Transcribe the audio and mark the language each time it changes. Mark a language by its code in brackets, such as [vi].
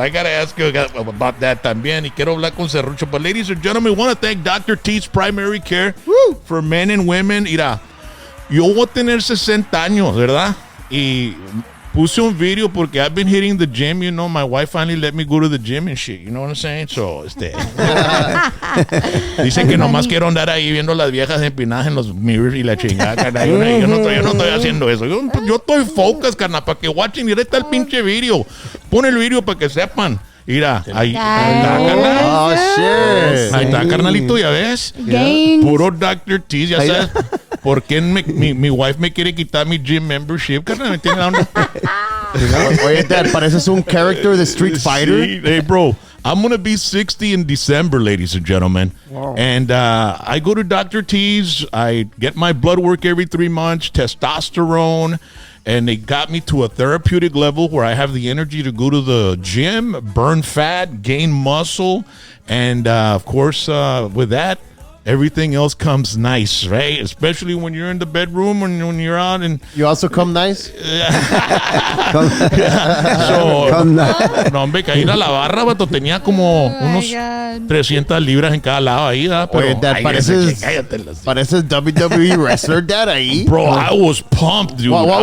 [en] I gotta ask you about that también. [es] Y quiero hablar con Serrucho. [en] But ladies and gentlemen, want to thank Dr. T's Primary Care for men and women. [es] Mira, yo voy a tener 60 años, ¿verdad? Y puse un video porque [en] I've been hitting the gym, you know. My wife finally let me go to the gym and shit, you know what I'm saying? [es] So, dice que nomás quiero andar ahí viendo las viejas empinadas en los mirrors y la chingada, carnal. Yo no estoy haciendo eso. Yo estoy focus, carnal, para que watchen. Mira, está el pinche video. Pon el video para que sepan. Mira, ahí está, carnal. [en] Oh, shit. [es] Ahí está, carnalito, ya ves. [en] Gains. [es] Puro Dr. T, ya sabes. ¿Por qué mi wife me quiere quitar mi gym membership? Carnal, ¿me entiendes? Oye, Dad, pareces un character de Street Fighter. [en] Sí, hey, bro, I'm going to be 60 in December, ladies and gentlemen. Wow. And I go to Dr. T's. I get my blood work every 3 months, testosterone. And they got me to a therapeutic level where I have the energy to go to the gym, burn fat, gain muscle. And, of course, with that, everything else comes nice, right? Especially when you're in the bedroom and when you're out and You also come nice? [es] so, no, hombre, que ir a la barra, vato, tenía como unos [en] God. [es] 300 libras en cada lado ahí, ¿verdad? Pero, [en] Oye, Dad, [es] ay, cállate las- pareces WWE wrestler, Dad, ahí. [en] Bro, I was pumped, dude. What I